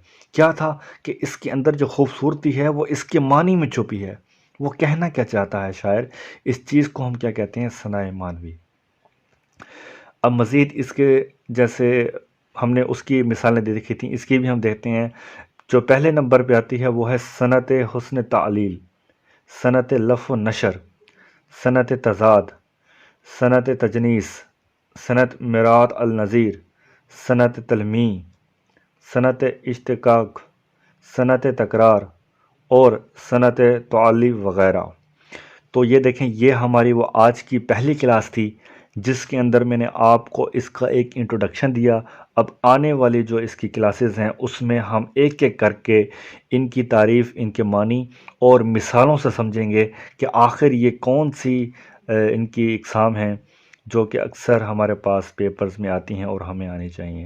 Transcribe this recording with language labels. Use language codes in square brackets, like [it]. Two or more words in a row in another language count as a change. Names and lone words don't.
[ur] کیا تھا کہ اس کے اندر جو خوبصورتی ہے وہ اس کے معنی میں چھپی ہے، وہ کہنا کیا چاہتا ہے شاعر، اس چیز کو ہم کیا کہتے ہیں، ثنائے معنوی۔ اب مزید اس کے جیسے ہم نے اس کی مثالیں دے دیکھی تھیں، اس کی بھی ہم دیکھتے ہیں۔ جو پہلے نمبر پہ آتی ہے وہ ہے صنعت حسن تعلیل، صنعت لف و نشر، صنعت تضاد، صنعت تجنیس، صنعت مرات النظیر، صنعت تلمیع، صنعت اشتقاق، صنعت تکرار اور صنعت تعلی وغیرہ۔ تو یہ دیکھیں، یہ ہماری وہ آج کی پہلی کلاس تھی جس کے اندر میں نے آپ کو اس کا ایک انٹروڈکشن دیا۔ اب آنے والی جو اس کی کلاسز ہیں اس میں ہم ایک ایک کر کے ان کی تعریف، ان کے معنی اور مثالوں سے سمجھیں گے کہ آخر یہ کون سی ان کی اقسام ہیں جو کہ اکثر ہمارے پاس پیپرز میں آتی ہیں اور ہمیں آنی چاہیے۔